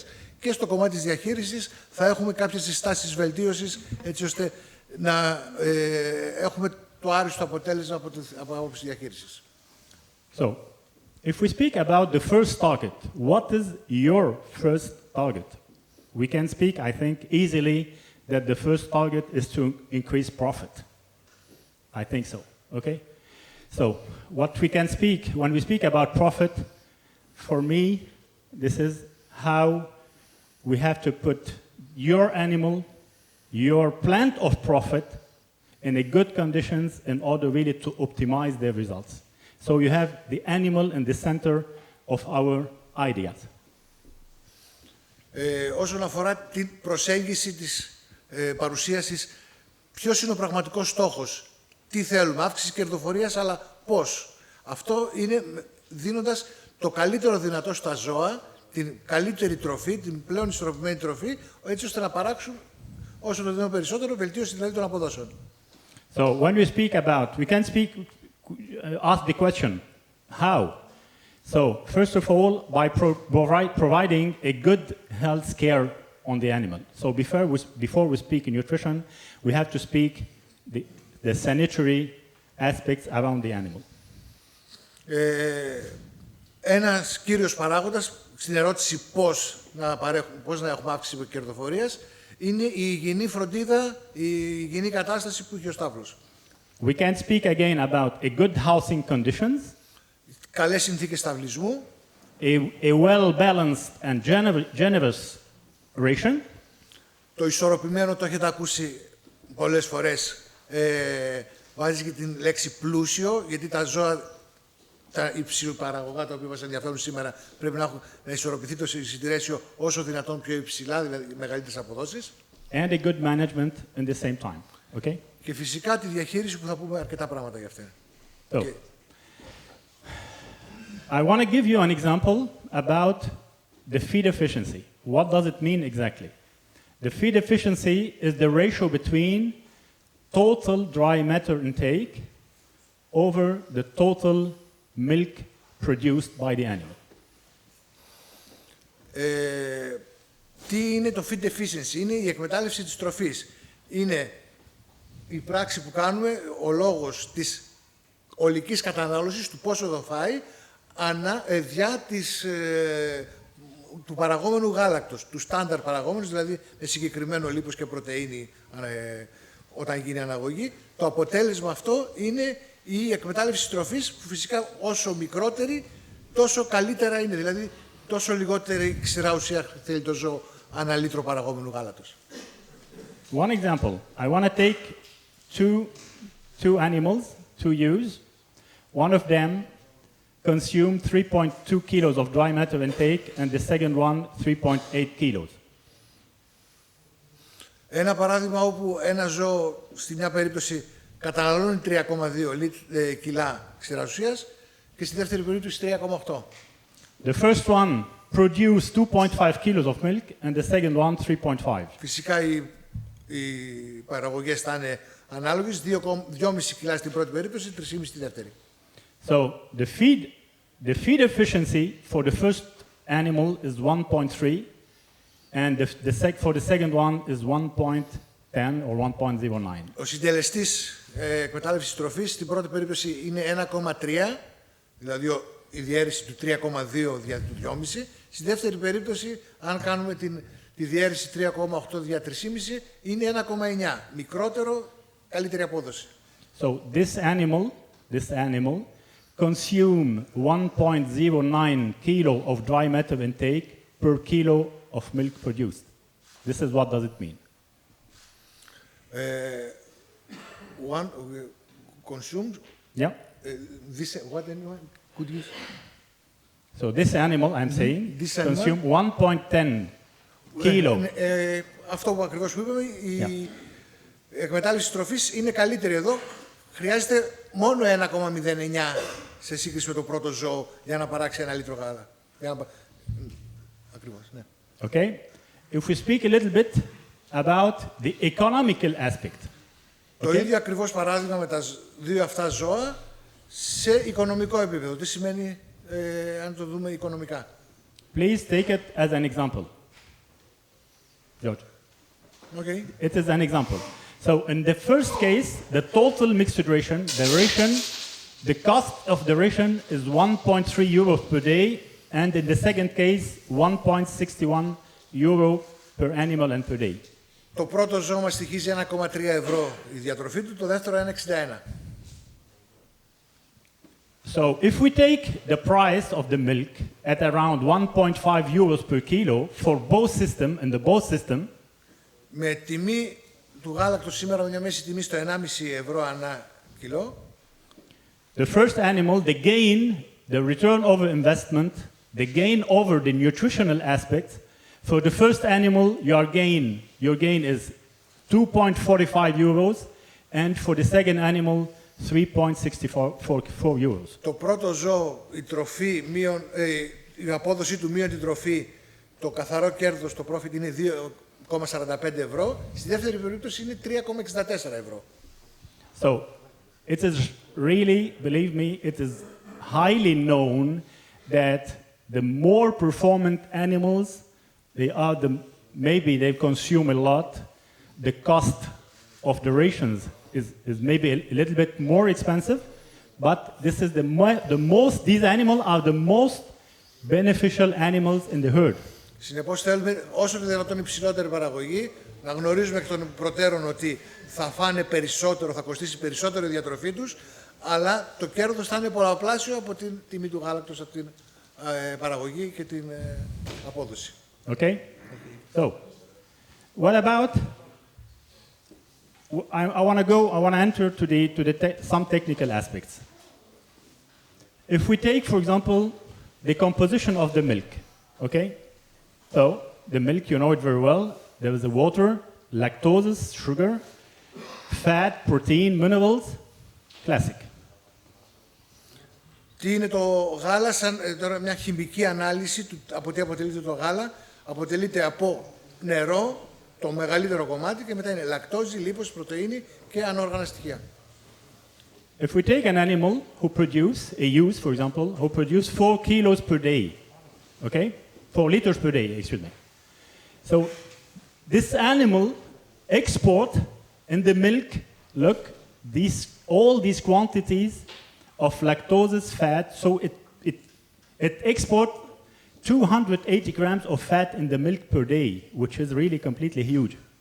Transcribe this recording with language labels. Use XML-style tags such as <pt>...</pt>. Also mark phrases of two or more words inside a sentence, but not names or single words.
<el>Και στο κομμάτι της διαχείρισης θα έχουμε κάποιες συστάσεις βελτίωσης, έτσι ώστε να έχουμε το άριστο αποτέλεσμα από άποψη διαχείρισης.</el> <en>So, if we speak about the first target, what is your first target? We can speak, I think, easily that the first target is to increase profit. I think so, okay? So, what we can speak, when we speak about profit, for me, this is how we have to put your animal, your plant of profit in a good conditions in order really to optimize their results. So you have the animal in the center of our ideas.</en> <el>Όσον αφορά την προσέγγιση της παρουσίασης, ποιος είναι ο πραγματικός στόχος, τι θέλουμε, αύξηση κερδοφορίας, αλλά πώς. Αυτό είναι δίνοντας το καλύτερο δυνατό στα ζώα, την καλύτερη τροφή, την πλέον ισορροπημένη τροφή, έτσι ώστε να παράξουν όσο το δυνατόν περισσότερο, βελτίωση δηλαδή των αποδόσεων.</el> <en>So when we speak about, we can speak, ask the question, how? So first of all, by providing a good health care on the animal. So before we speak in nutrition, we have to speak the sanitary aspects around the animal.</en> <el>Ένας κύριος παράγοντας στην ερώτηση πώς να έχουμε αύξηση κερδοφορίας είναι η υγιεινή φροντίδα, η υγιεινή κατάσταση που έχει ο στάβλος.</el> <en>We can speak again about a good housing conditions,</en> <el>καλές συνθήκες σταυλισμού,</el> <en>a well-balanced and generous ration,</en> <el>το ισορροπημένο, το έχετε ακούσει πολλές φορές, βάζει και την λέξη πλούσιο, γιατί τα ζώα, τα υψηλοπαραγωγά τα οποία μας ενδιαφέρουν σήμερα, πρέπει να ισορροπηθεί το συντηρέσιο όσο δυνατόν πιο υψηλά, δηλαδή μεγαλύτερες αποδόσεις.</el> <en>And a good management in the same time. Okay?</en> <el>Και φυσικά τη διαχείριση που θα πούμε αρκετά πράγματα για αυτή.</el> <en>So, I want to give you an example about the feed efficiency. What does it mean exactly? The feed efficiency is the ratio between total dry matter intake over the total milk produced by the animal.</en> <el>Τι είναι το</el> <en>feed efficiency?</en> <el>Είναι η εκμετάλλευση της τροφής. Είναι η πράξη που κάνουμε, ο λόγος της ολικής κατανάλωσης, του πόσο θα φάει, διά του παραγόμενου γάλακτος, του στάνταρ παραγόμενου, δηλαδή με συγκεκριμένο λίπος και πρωτεΐνη όταν γίνει αναγωγή. Το αποτέλεσμα αυτό είναι η εκμετάλλευση της τροφής, που φυσικά όσο μικρότερη, τόσο καλύτερα είναι. Δηλαδή, τόσο λιγότερη ξηρά ουσία θέλει το ζώο ανά λίτρο παραγόμενου γάλατος.</el> <en>One example. I want to take two animals, two ewes. One of them consumed 3.2 kilos of dry matter intake, and the second one 3.8 kilos.</en> <el>Ένα παράδειγμα όπου ένα ζώο στη μια περίπτωση καταναλώνει 3,2 κιλά ξηράς ουσίας και στη δεύτερη περίπτωση 3,8.</el> <en>The first one produced 2.5 kilos of milk, and the second one 3.5.</en> <el>Φυσικά οι παραγωγές θα είναι ανάλογες, 2,5 κιλά στην πρώτη περίπτωση, 3,5 στη δεύτερη.</el> <en>So the feed efficiency for the first animal is 1.3, and for the second one is 1.10 or 1.09.</en> <el>Ο συντελεστής εκμετάλλευσης τροφής στην πρώτη περίπτωση είναι 1,3, δηλαδή η διαίρεση του 3,2 δια του 2,5. Στη δεύτερη περίπτωση, αν κάνουμε τη διαίρεση 3,8 δια 3,5, είναι 1,9. Μικρότερο, καλύτερη απόδοση.</el> <en>So this animal consume 1.09 kilo of dry matter intake per kilo of milk produced. This is what does it mean. One consumed. Yeah. This what anyone could use? So this animal, I'm saying, consume 1.10 kilo.</en> <el>Αυτό που ακριβώς που είπαμε, η εκμετάλλευση τροφής είναι καλύτερη εδώ. Χρειάζεται μόνο 1,09 σε σύγκριση με το πρώτο ζώο για να παράξει 1 λίτρο γάλα. Ακριβώς, ναι.</el> <en>Okay. If we speak a little bit about the economical aspect.</en> <el>Το ίδιο ακριβώς παράδειγμα με τα δύο αυτά ζώα σε οικονομικό επίπεδο. Τι σημαίνει αν το δούμε οικονομικά?</el> <en>Please take it as an example. George. Okay. It is an example. So in the first case, the total mixed ration, the cost of the ration is 1.3 euros per day, and in the second case, 1.61 euro per animal and per day.</en> <el>Το πρώτο ζώο μας στοιχίζει 1,3 ευρώ η διατροφή του, το δεύτερο 1,61.</el> <en>So if we take the price of the milk at around 1.5 euros per kilo for both system, in the both system,</en> <el>με τιμή του γάλακτος σήμερα με μια μέση τιμή στο 1,5 ευρώ ανά κιλό,</el> <en>the first animal, the gain, the return over investment, the gain over the nutritional aspect, for the first animal, your gain is 2.45 euros, and for the second animal, 3.64 euros.</en> <el>Το πρώτο ζώο, η τροφή η απόδοση του μείον την τροφή, το καθαρό κέρδος, το profit είναι 2,45 ευρώ. Στη δεύτερη περίπτωση είναι 3,64 ευρώ.</el> <en>So, it is really, believe me, it is highly known that the more performant animals, maybe they consume a lot, the cost of the rations is maybe a little bit more expensive, but this is these animals are the most beneficial animals in the herd.</en> <el>Συνεπώς θέλουμε όσο το δυνατόν υψηλότερη παραγωγή, να γνωρίζουμε εκ των προτέρων ότι θα φάνε περισσότερο, θα κοστίσει περισσότερο η διατροφή τους, αλλά το κέρδος θα είναι πολλαπλάσιο από την τιμή του γάλακτος, από την παραγωγή και την απόδοση.</el> <en>Okay? So, what about, I want to enter to some technical aspects. If we take, for example, the composition of the milk, okay? So, the milk, you know it very well. There is the water, lactose, sugar, fat, protein, minerals, classic.</en> <el>Τι είναι το γάλα, τώρα μια χημική ανάλυση από τι αποτελείται το γάλα. Αποτελείται από νερό, το μεγαλύτερο κομμάτι, και μετά είναι λακτόζη, λίπος, πρωτεΐνη και ανόργανα στοιχεία.</el> <en>If we take an animal who produce, a ewes, for example, who produce 4 kilos per day, okay? 4 liters per day, excuse me. So this animal export in the milk, look, all these quantities of lactose, fat, so it export 280 grams of fat in the milk per day, which is really completely huge.</en>